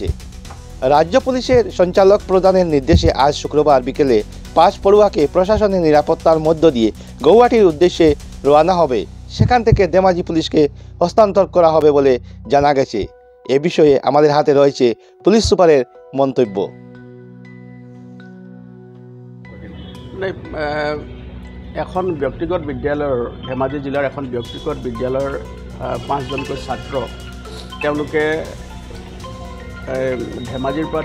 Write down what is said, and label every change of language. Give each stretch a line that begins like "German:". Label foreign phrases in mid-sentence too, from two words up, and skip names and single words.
Bangla: রাজ্য পুলিশের সঞ্চালক প্রধানের নির্দেশে আজ শুক্রবার বিকেলে 5 পড়ুয়াকে প্রশাসনের নিরাপত্তার মধ্য দিয়ে গৌহাটির উদ্দেশ্যে রওনা হবে। সেখান থেকে ধেমাজি পুলিশকে হস্তান্তর করা হবে বলে জানা গেছে। এ বিষয়ে আমাদের হাতে রয়েছে পুলিশ সুপারের মন্তব্য।
Assamese: এখন ব্যক্তিগত বিদ্যালয়ৰ ধেমাজি জিলাৰ এখন ব্যক্তিগত বিদ্যালয়ৰ 5 জনকৈ ছাত্ৰ তেওঁলোকে ধেমাজিৰ পৰা